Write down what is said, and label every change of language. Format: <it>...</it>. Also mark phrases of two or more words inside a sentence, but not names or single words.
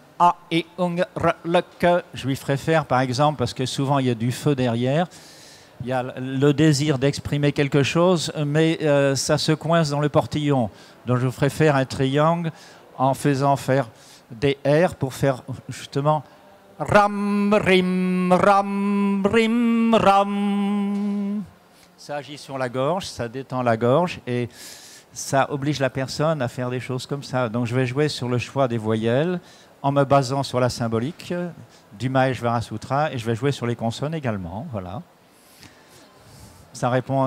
<fr>A et Ung, R, le que. Je lui ferai faire, par exemple, parce que souvent il y a du feu derrière. Il y a le désir d'exprimer quelque chose, mais ça se coince dans le portillon. Donc je vous ferai faire un triangle en faisant faire des R pour faire justement ram, rim, ram, rim, ram. Ça agit sur la gorge, ça détend la gorge et ça oblige la personne à faire des choses comme ça. Donc je vais jouer sur le choix des voyelles en me basant sur la symbolique du Maheshvara Sutra et je vais jouer sur les consonnes également. Voilà. Ça répond.</fr>